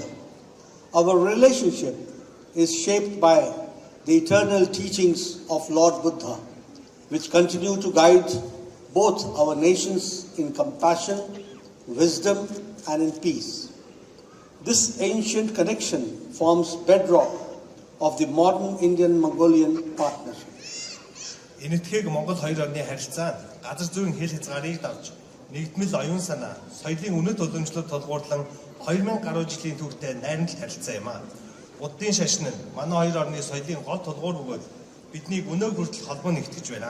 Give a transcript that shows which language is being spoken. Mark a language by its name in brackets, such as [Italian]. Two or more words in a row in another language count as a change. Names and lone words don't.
[English] Our relationship is shaped by the eternal teachings of Lord Buddha, which continue to guide both our nations in compassion, wisdom, and in peace. This ancient connection forms bedrock of the modern Indian-Mongolian partnership. [Mongolian] Энэтхэг Монгол хоёр орны харилцаа газар зүйн хэл хязгаарыг давж нэгдмэл оюун санаа, соёлын үнэт уламжлалт тулгуурлан 2000 гаруй жилийн түүхтэй найрамдал харилцаа юм а. Буддын шашин нь манай хоёр орны соёлын гол тулгуур бөгөөд биднийг өнөө хүртэл холбоо нэгтгэж байна.